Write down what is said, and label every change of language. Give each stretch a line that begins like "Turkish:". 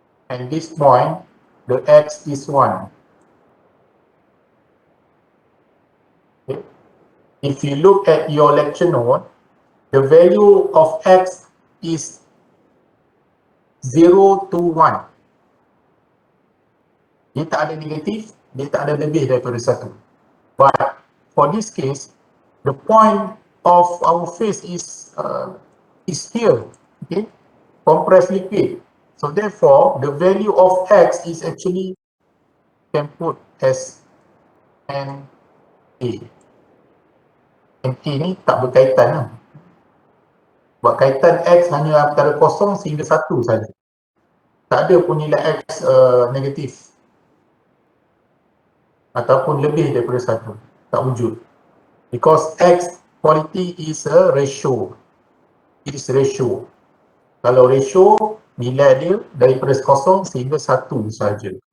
English: And this point, the X is 1. Okay. If you look at your lecture note, the value of X is 0 to 1.
Malay: Dia tak ada negatif, dia tak ada lebih daripada 1.
English: But for this case, the point of our phase is here, okay, compressed liquid. So therefore, the value of X is actually can put as NA.
Malay: NA ni tak berkaitan lah. Sebab kaitan X hanya antara 0 sehingga 1 saja. Tak ada pun nilai X negatif ataupun lebih daripada 1. Tak wujud.
English: Because X quality is a ratio. It is ratio.
Malay: Kalau ratio, nilai dia daripada 0 sehingga 1 saja.